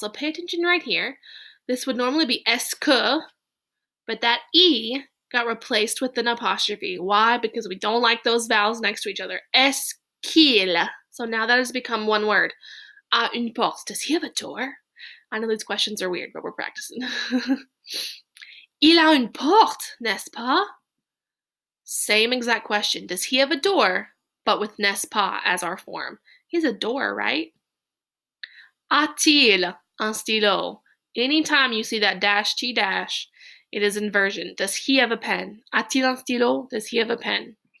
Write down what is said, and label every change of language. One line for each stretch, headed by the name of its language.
English: So pay attention right here. This would normally be est-ce que, but that E got replaced with an apostrophe. Why? Because we don't like those vowels next to each other.
French: Est-ce qu'il.
English: So now that has become one word.
French: A une porte.
English: Does he have a door? I know these questions are weird, but we're practicing.
French: Il a une porte, n'est-ce pas?
English: Same exact question. Does he have a door, but with n'est-ce pas as our form? He has a door, right?
French: A-t-il un stylo?
English: Anytime you see that dash T dash, it is inversion. Does he have a pen?
French: A-t-il un stylo?
English: Does he have a pen?